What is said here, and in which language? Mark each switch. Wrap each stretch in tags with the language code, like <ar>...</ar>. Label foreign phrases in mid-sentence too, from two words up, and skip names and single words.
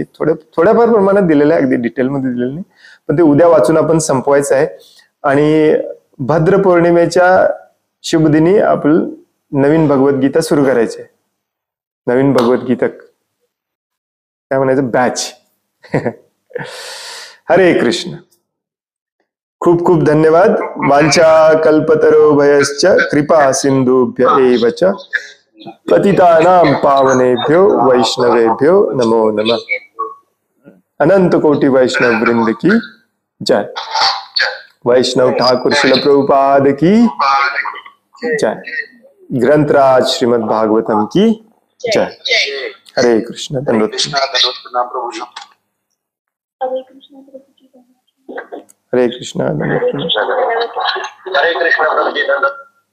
<mr>थोड्याफार प्रमाणात दिलेलं आहे, अगदी डिटेलमध्ये दिलेलं नाही, पण ते उद्या वाचून आपण संपवायचं आहे. आणि भद्र पौर्णिमेच्या शुभ दिनी आपण नवीन भगवद्गीता सुरू करायची आहे. नवीन भगवद्गीता काय म्हणायचं, बॅच. हरे कृष्ण. खूप खूप धन्यवाद.</mr> <sa>वांछा कल्पतरुभयश्च कृपा सिंधुभ्य एव च पतितानां पावनेभ्यो वैष्णवेभ्यो नमो नमः.</sa> <hi>अनंत कोटि वैष्णव वृंद की जय. वैष्णव ठाकुर श्रील प्रभुपाद की जय. ग्रंथराज श्रीमद् भागवतम की जय.</hi> <mr>हरे कृष्ण. धन्यवाद. हरे कृष्ण. हरे कृष्ण.</mr>